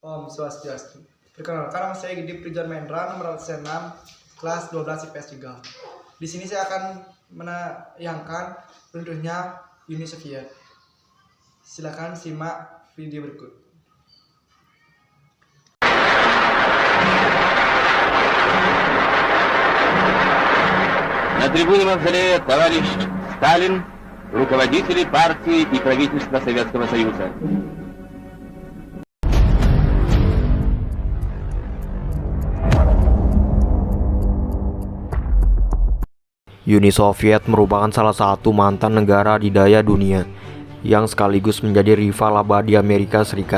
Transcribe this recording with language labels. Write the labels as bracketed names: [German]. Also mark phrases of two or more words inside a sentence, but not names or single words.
[Indonesian] Om Swastiastu. Perkenalkan, nama saya Gidi Prijan Mendra, nomor 6, kelas 12 IPS 3. Di sini saya akan menayangkan runtuhnya Uni Soviet. Silakan simak video berikut. [Russian] На трибуне Мавзолея товарищ Сталин, руководители партии и правительства Советского Союза. [Indonesian] Uni Soviet merupakan salah satu mantan negara adidaya dunia yang sekaligus menjadi rival abadi Amerika Serikat.